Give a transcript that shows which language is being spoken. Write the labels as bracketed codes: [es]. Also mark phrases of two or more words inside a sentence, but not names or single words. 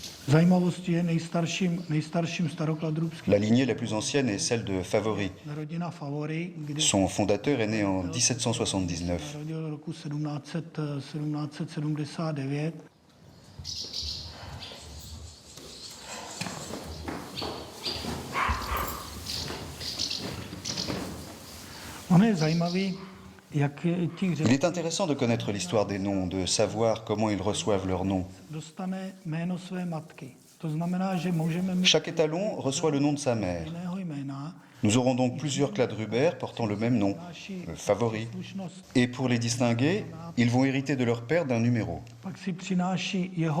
[cs] Zajímavostí je nejstarším starokladrubským. [fr] La lignée la plus ancienne est celle de Favory. [cs] Rodina Favory, kde [fr] Son fondateur est né en 1779. [cs] narodil roku 1779. On je zajímavý, jak těch [fr] Il est intéressant de connaître l'histoire des noms, de savoir comment ils reçoivent leurs noms. [cs] dostane jméno své matky. To znamená, že můžeme mít [fr] Chaque étalon reçoit le nom de sa mère. [cs] jiného jména. [fr] Nous aurons donc plusieurs Cladrubert portant le même nom, le Favori. Et pour les distinguer, ils vont hériter de leur père d'un numéro. [cs] Pak si přináší jeho,